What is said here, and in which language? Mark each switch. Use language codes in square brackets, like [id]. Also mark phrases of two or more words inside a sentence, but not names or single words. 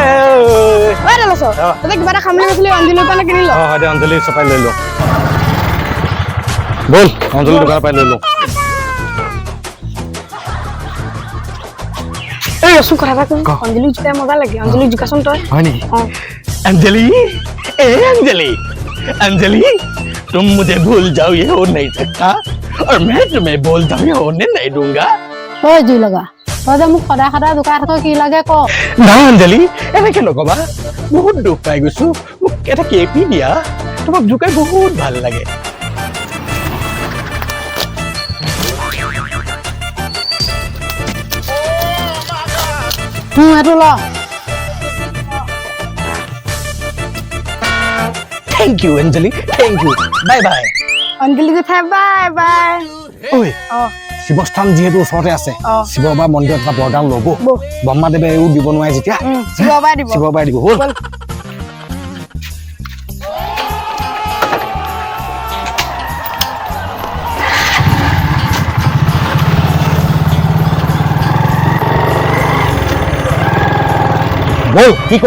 [as] কিবা এটা খাম বুলি কৈছিলি অঞ্জলিৰ পৰা কিনি ল হয় অঞ্জলি চপাই লৈ লো বল অঞ্জলি দোকানৰ পৰা লৈ লো এই ৰচোন কথা এটা কওঁ অঞ্জলি জোকাই মজা লাগে অঞ্জলি জোকাচোন তই হয় নেকি [hi] अंजलि ए अंजलि अंजलि तुम मुझे भूल जाओ ये हो नहीं सकता और मैं तुम्हें बोलता हूँ होने नहीं दूंगा [as] তই জুই লগা তই যে মোক সদায় সদায় জোকাই থাক কি লাগে ক না अंजलि এনেকে নকবা বহুত দুখ পাই গৈছো মোক এটা কেপি দিয়া তোমাক জোকাই বহুত ভাল লাগে এইটো ল [en] thank you Anjali thank you bye bye [as] অঞ্জলি জেঠাই [en] bye bye [as] ঐ শিৱস্থান যিহেতু ওচৰতে আছে শিৱ বাবা মন্দিৰত এটা বৰদান ল'ব বহ। ব্ৰহ্মাদেৱে এইও দিব নোৱাৰে যেতিয়া শিৱ বাবাই দিব শিৱ বাবাই দিব হ'ল বল। বল কি ক